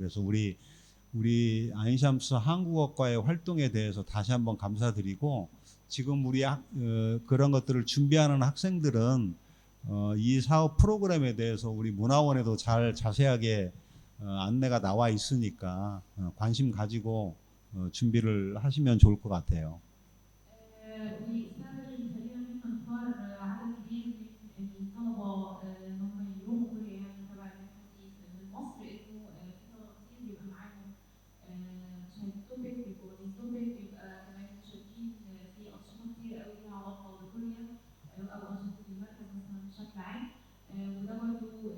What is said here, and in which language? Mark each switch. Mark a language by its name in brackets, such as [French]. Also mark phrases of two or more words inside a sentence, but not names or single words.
[Korean] 그래서 우리 우리 아인샴스 한국어과의 활동에 대해서 다시 한번 감사드리고 지금 우리 그런 것들을 준비하는 학생들은 이 사업 프로그램에 대해서 우리 문화원에도 잘 자세하게 안내가 나와 있으니까 관심 가지고 준비를 하시면 좋을 것 같아요. [Arabic] والسنة الجاية هنختار عدد كبير من الطلبة إن هم يروحوا كوريا يعني تبع المنحة دي من مصر إنه في طلبة كتير بيبقى معاهم شهادة توبك بيبقوا واخدين توبك بيبقى كمان مشاركين في أنشطة كتير قوي ليها علاقة بكوريا أو أنشطة المركز مثلا بشكل عام وده برضه